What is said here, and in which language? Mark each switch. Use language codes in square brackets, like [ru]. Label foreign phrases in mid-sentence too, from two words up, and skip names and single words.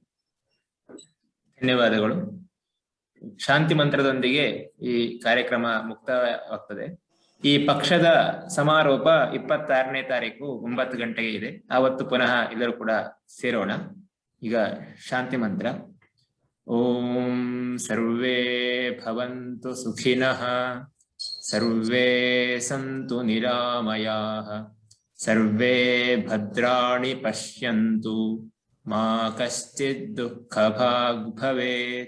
[kn] ಧನ್ಯವಾದಗಳು. ಶಾಂತಿ ಮಂತ್ರದೊಂದಿಗೆ ಈ ಕಾರ್ಯಕ್ರಮ ಮುಕ್ತಾಯವಾಗ್ತದೆ. ಈ ಪಕ್ಷದ ಸಮಾರೋಪ 26ನೇ ತಾರೀಕು 9 ಗಂಟೆಗೆ ಇದೆ. ಆವತ್ತು ಪುನಃ ಎಲ್ಲರೂ ಕೂಡ ಸೇರೋಣ. ಈಗ ಶಾಂತಿ ಮಂತ್ರ. [sa] ಓಂ ಸರ್ವೇ ಭವಂತು ಸುಖಿನಃ, ಸರ್ವೇ ಸಂತು ನಿರಾಮಯಾಃ, ಸರ್ವೇ ಭದ್ರಾಣಿ ಪಶ್ಯಂತು, ಮಾ ಕಶ್ಚಿತ್ ದುಃಖಭಾಗ್ ಭವೇತ್.